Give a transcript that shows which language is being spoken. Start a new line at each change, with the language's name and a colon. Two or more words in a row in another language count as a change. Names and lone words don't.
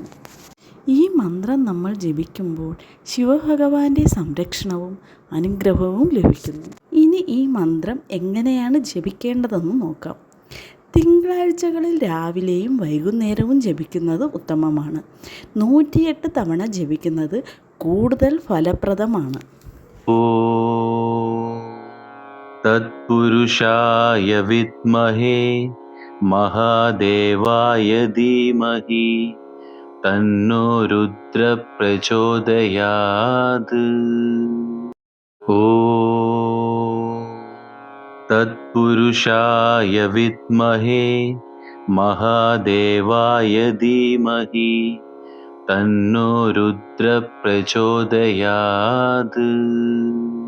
Malayalam: ഈ മന്ത്രം നമ്മൾ ജപിക്കുമ്പോൾ ശിവഭഗവാന്റെ സംരക്ഷണവും അനുഗ്രഹവും ലഭിക്കുന്നു. ഇനി ഈ മന്ത്രം എങ്ങനെയാണ് ജപിക്കേണ്ടതെന്ന് നോക്കാം. തിങ്കളാഴ്ചകളിൽ രാവിലെയും വൈകുന്നേരവും ജപിക്കുന്നത് ഉത്തമമാണ്. 108 തവണ ജപിക്കുന്നത് കൂടുതൽ ഫലപ്രദമാണ്.
Sanskrit: तत्पुरुषाय विद्महे महादेवाय धीमहि तन्नो रुद्र प्रचोदयात्। ॐ तत्पुरुषाय विद्महे महादेवाय धीमहि तन्नो रुद्र प्रचोदयात्।